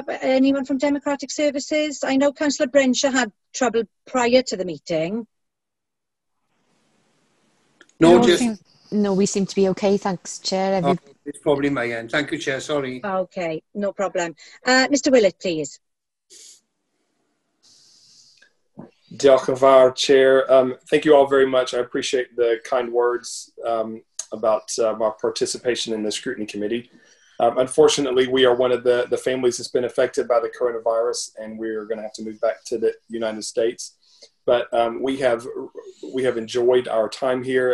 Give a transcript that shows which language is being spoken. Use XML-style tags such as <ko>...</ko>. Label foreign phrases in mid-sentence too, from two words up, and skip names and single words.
<en>Anyone from Democratic Services? I know Councillor Brenshaw had trouble prior to the meeting. No, we seem to be okay. Thanks, Chair. It's probably my end. Thank you, Chair. Sorry. Okay, no problem. Mr. Willett, please.</en> <cy>Diolch yn fawr,</cy> <en>Chair. Thank you all very much. I appreciate the kind words about our participation in the Scrutiny Committee. Unfortunately, we are one of the families that's been affected by the coronavirus, and we're going to have to move back to the United States. But we have enjoyed our time here.</en>